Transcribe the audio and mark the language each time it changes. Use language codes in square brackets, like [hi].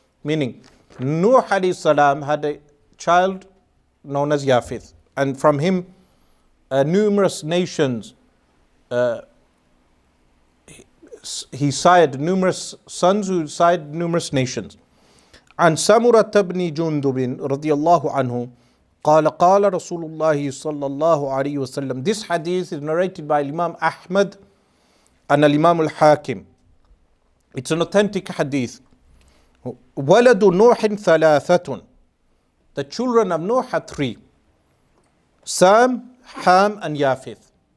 [en] Meaning, Nuh alayhi salam had a child known as Yafith. And from him, numerous nations, he sired numerous sons who sired numerous nations. [ar] عن سمرة بن جندب رضي الله عنه قال قال رسول الله صلى الله عليه وسلم. [en] This hadith is narrated by Imam Ahmad and Imam al-Hakim. It's an authentic hadith. [ar] ولد نوح ثلاثة. [en] The children of Noah had three: Sam, Ham and Yafith.